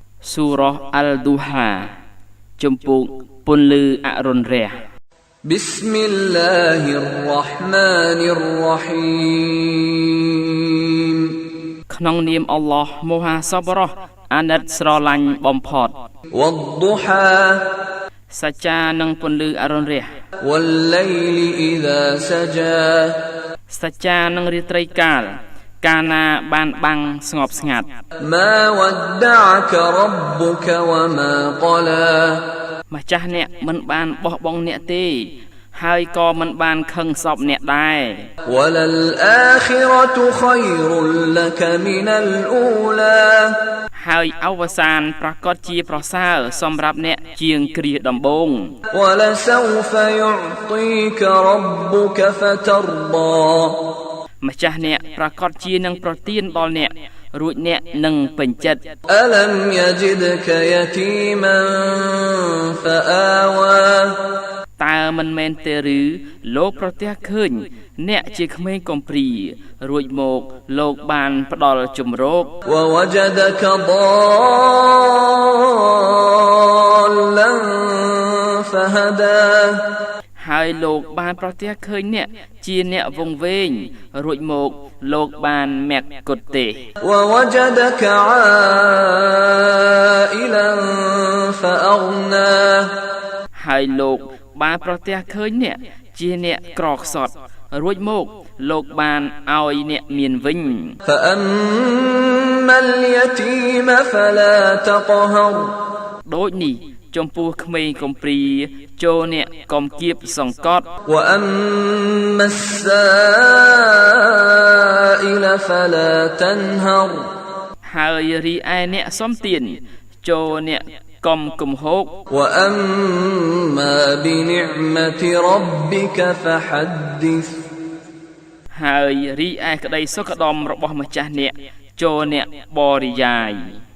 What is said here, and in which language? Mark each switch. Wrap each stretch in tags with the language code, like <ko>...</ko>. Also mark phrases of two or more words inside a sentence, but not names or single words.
<km>សូរ៉ាអល់ឌូហាជំពូកពន្លឺអរុណរះ</km> <ar>بسم الله الرحمن الرحيم</ar> <km>ក្នុងនាមអល់ឡោះមហាសប្បុរសអាណិតស្រឡាញ់បំផុត</km> <ar>والضحى</ar> <km>សច្ចានឹងពន្លឺអរុណរះ</km> <ar>والليل إذا سجى</ar> <km>សច្ចានឹងរាត្រីកាលកាលណាបានបាំងស្ងប់ស្ងាត់</km> <ar>ما ودعك ربك وما قلى</ar> <km>ម្ចាស់អ្នកមិនបានបោះបង់អ្នកទេហើយក៏មិនបានខឹងសពអ្នកដែរ</km> <ar>وللآخرة خير لك من الأولى</ar> <km>ហើយអវសានប្រកាសជាប្រសើរសម្រាប់អ្នកជាងគ្រាដំបូង</km> <ar>ولسوف يعطيك ربك فترضى</ar> <km>ម្ចាស់អ្នកប្រកាសជានឹងប្រទានដល់អ្នករួចអ្នកនឹងពេញចិត្ត</km> <ar>ألم يجدك يتيما فآوى</ar> <km>តើមិនមែនទេឬលោកប្រទះឃើញអ្នកជាក្មេងកំព្រារួចមកលោកបានផ្ដល់ជំរក</km> <ar>ووجدك ضالا فهدى</ar> <km>ហើយលោកបានប្រទះឃើញអ្នកជាអ្នកវង្វេងរួចមកលោកបានមគ្គទេស</km> <ar>ووجدك عائلا فأغنى</ar> <km>ហើយលោកបានប្រទះឃើញអ្នកជាអ្នកក្រខ្សត់រួចមកលោកបានឲ្យអ្នកមានវិញ</km> <ar>فأما اليتيم فلا تقهر</ar> <km>ដូចនេះចំពោះក្មេងកំព្រាចូលអ្នកកុំគៀបសង្កត់</km> <ar>وأما السائل فلا تنهر</ar> <km>ហើយរីឯអ្នកសំទានចូលអ្នកកុំគំហោក</km> <ar>وأما بنعمة ربك فحدث</ar> <km>ហើយរីឯក្តីសុខដុមរបស់ម្ចាស់អ្នកចូលអ្នកបរិយាយ</km>